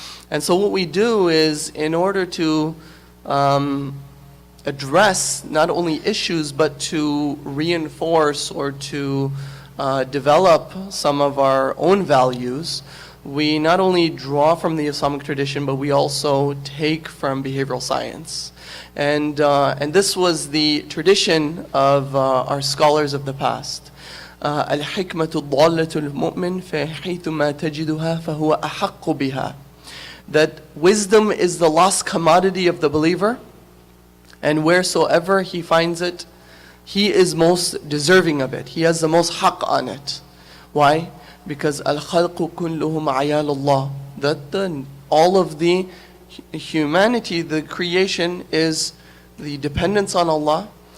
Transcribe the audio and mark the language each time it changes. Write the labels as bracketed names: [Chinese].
[English] And so what we do is, in order to address not only issues, but to reinforce or to develop some of our own values, we not only draw from the Islamic tradition, but we also take from behavioral science. And this was the tradition of our scholars of the past. [Arabic] الحكمة ضالة المؤمن فحيثما تجدها فهو أحق بها. [English] That wisdom is the lost commodity of the believer, and wheresoever he finds it, he is most deserving of it. He has the most haqq on it. Why? Because [Arabic] al-khalqu kulluhum ayal Allah. [English] That all of the humanity, the creation, is the dependence on Allah.